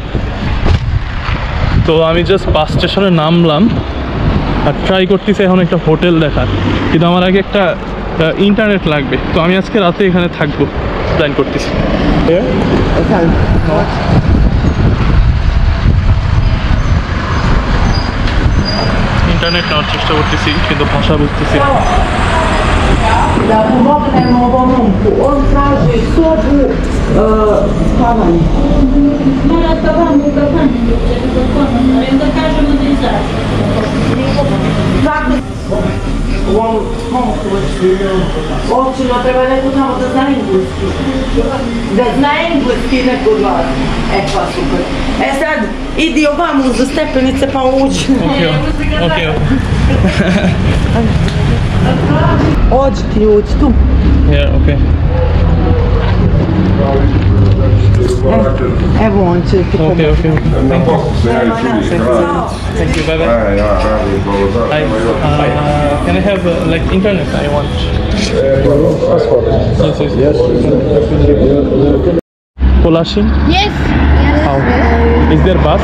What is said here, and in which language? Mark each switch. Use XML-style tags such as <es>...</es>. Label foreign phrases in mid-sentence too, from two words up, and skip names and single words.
<bn>তো আমি জাস্ট</bn> <en>bus station</en> <bn>নামলাম আর ট্রাই করতেছি এখন একটা হোটেল দেখার, কিন্তু আমার আগে একটা ইন্টারনেট লাগবে। তো আমি আজকে রাতে এখানে থাকবো প্ল্যান করতেছি। ইন্টারনেট নেওয়ার চেষ্টা করতেছি কিন্তু ভাষা বুঝতেছি না।</bn> <sr>Da pomognemo ovom momku, on traži sobu, spavanje. Mora spavanje u kafani, da kažemo da izađe. Kako? Ovom momku, očino treba neko tamo da zna engleski. Da zna engleski neko od vas. E pa super. E sad, idi ovamo za stepenice pa uđi.</sr> <en>Okay.</en> <sr>Ođi ti uđi tu.</sr> <en>Yeah, okay.</en> <sr>Evo on će ti pomoći.</sr> <en>Okay. Thank you, bye bye. Can I have like internet I want? Yes. Kolashin? Yes. How? Is there bus?</en>